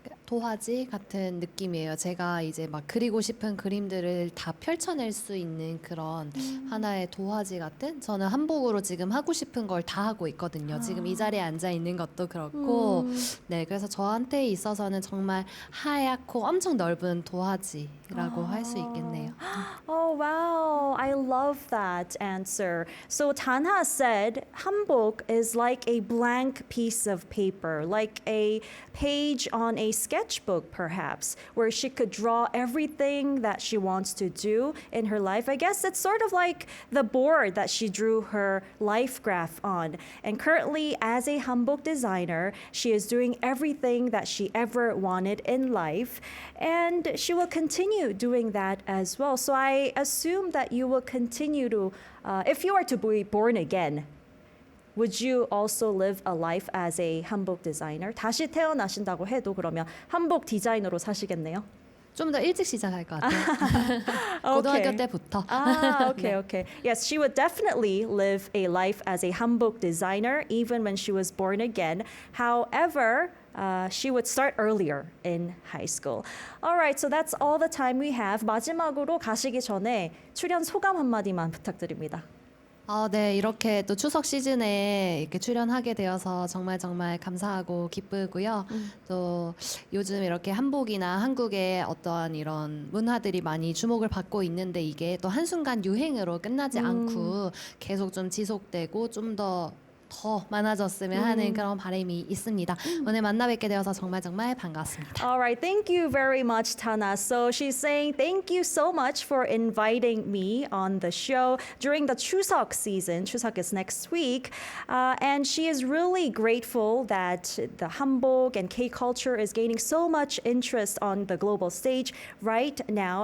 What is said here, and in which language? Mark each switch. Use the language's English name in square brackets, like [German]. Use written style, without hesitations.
[Korean] 도화지 같은 느낌이에요. 제가 이제 막 그리고 싶은 그림들을 다 펼쳐낼 수 있는 그런 하나의 도화지 같은 저는 한복으로 지금 하고 싶은 걸 다 하고 있거든요. 지금 이 자리에 앉아 있는 것도 그렇고 네, 그래서 저한테 있어서는 정말 하얗고 엄청 넓은 도화지라고 할 수 있겠네요. [English] Oh wow, I love that answer. So Tana said hanbok is like a blank piece of paper, like a page on a sketchbook perhaps, where she could draw everything that she wants to do in her life. I guess it's sort of like the board that she drew her life graph on. And currently as a hanbok designer, she is doing everything that she ever wanted in life, and she will continue doing that as well. So I assume that you will continue to, if you are to be born again, would you also live a life as a hanbok designer? [Korean] 다시 태어나신다고 해도 그러면 한복 디자이너로 사시겠네요? 좀 더 일찍 시작할 것 같아요. 고등학교 때부터. [English] Ah, okay, okay. Yes, she would definitely live a life as a hanbok designer even when she was born again. However, she would start earlier in high school. All right, so that's all the time we have. [Korean] 마지막으로 가시기 전에 출연 소감 한마디만 부탁드립니다. 네, 이렇게 또 추석 시즌에 이렇게 출연하게 되어서 정말 정말 감사하고 기쁘고요. 또 요즘 이렇게 한복이나 한국의 어떠한 이런 문화들이 많이 주목을 받고 있는데 이게 또 한순간 유행으로 끝나지 않고 계속 좀 지속되고 좀 더 많아졌으면 하는 그런 바람이 있습니다. 오늘 만나 뵙게 되어서 정말 정말 반갑습니다. [English] All right, thank you very much, Tana. So she's saying thank you so much for inviting me on the show during the Chuseok season. Chuseok is next week. And she is really grateful that the hanbok and K-culture is gaining so much interest on the global stage right now.